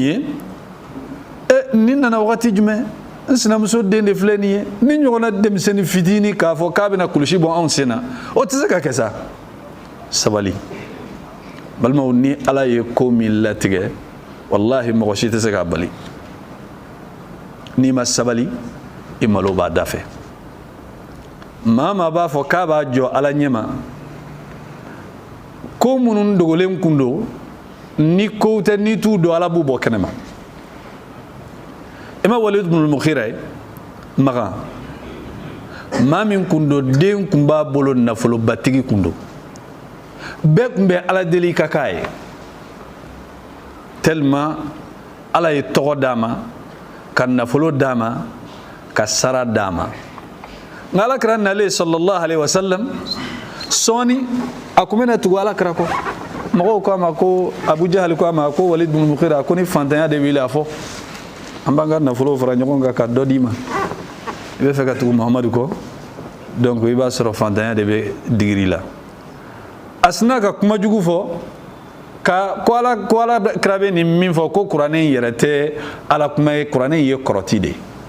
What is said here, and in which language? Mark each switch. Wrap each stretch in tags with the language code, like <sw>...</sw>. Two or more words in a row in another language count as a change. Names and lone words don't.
<bm>ye ni nana wagati jumɛn n sinamuso den de filɛ nin ye ni ɲɔgɔnna denmisɛnnin fitinin k'a fɔ k'a bɛna kulusi bɔ anw sen na o tɛ se ka kɛ sa sabali balimaw ni ala ye ko min latigɛ wallahi mɔgɔ si tɛ se k'a bali n'i ma sabali i malo b'a da fɛ maa maa b'a fɔ k'a b'a jɔ ala ɲɛma ko minnu dogolen kun don ni kow tɛ n'i t'u dɔn ala b'u bɔ kɛnɛma i ma Walid ibn al-Mughira ye makan maa min kun don den kun b'a bolo nafolobatigi kun don bɛɛ kun bɛ ala deli ka k'a ye tellement ala ye tɔgɔ d'a ma ka nafolo d'a ma ka sara d'a ma nka alakira nalen</bm> <ar>صلى الله عليه وسلم</ar> <bm>sɔɔni a kun bɛna tugu alakira kɔ mɔgɔw ko a ma ko Abu Jahal ko a ma ko Walid ibn al-Mughira ko ni fantanya de b'i la fɔ an b'an ka nafolo fara ɲɔgɔn kan ka dɔ d'i ma i bɛ fɛ ka tugu Muhamadu kɔ donc i b'a sɔrɔ fantanya de bɛ digiri la a sina ka kuma jugu fɔ ko ala kira bɛ nin min fɔ ko kuranɛ in yɛrɛ tɛ ala kuma ye kuranɛ in ye kɔrɔti de</bm>